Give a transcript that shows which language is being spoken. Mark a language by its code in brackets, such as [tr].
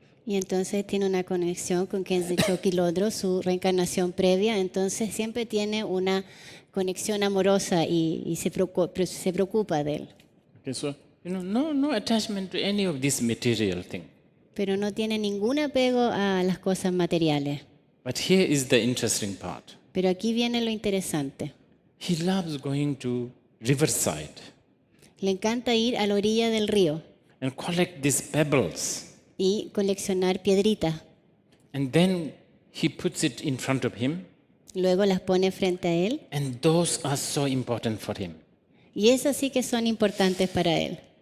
[es] Y entonces tiene una conexión con Khenze Chokilodro, su reencarnación previa. Entonces siempre tiene una conexión amorosa y se preocupa de él. [en] Okay, so no attachment to any of this material thing. [es] Pero no tiene ningún apego a las cosas materiales. [en] But here is the interesting part. [es] Pero aquí viene lo interesante. [en] He loves going to riverside [es] Le encanta ir a la orilla del río [en] and collect these pebbles. [es] y coleccionar piedritas. [en] And then he puts it in front of him. [es] Luego las pone frente a él. [en] And those are so important for him. [es] Y esas sí que son importantes para él.